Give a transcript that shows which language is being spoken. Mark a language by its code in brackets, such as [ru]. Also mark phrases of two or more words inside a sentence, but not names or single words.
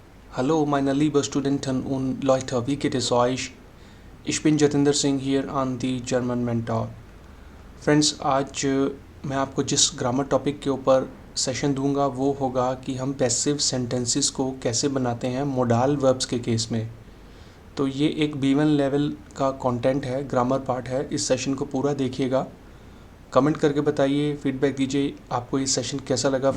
[de] Hallo, meine liebe Studenten und Leute, wie geht es euch? Ich bin [en] जतिंदर सिंह here on the German Mentor. [hi] फ्रेंड्स, आज मैं आपको जिस [en] grammar topic [hi] के ऊपर सेशन दूंगा वो होगा कि हम [en] passive sentences [hi] को कैसे बनाते हैं [en] modal verbs [hi] के केस में। तो ये एक B1 लेवल का कंटेंट है, [en] grammar part [hi] है। इस सेशन को पूरा देखिएगा, कमेंट करके बताइए, फीडबैक दीजिए आपको ये सेशन कैसा लगा।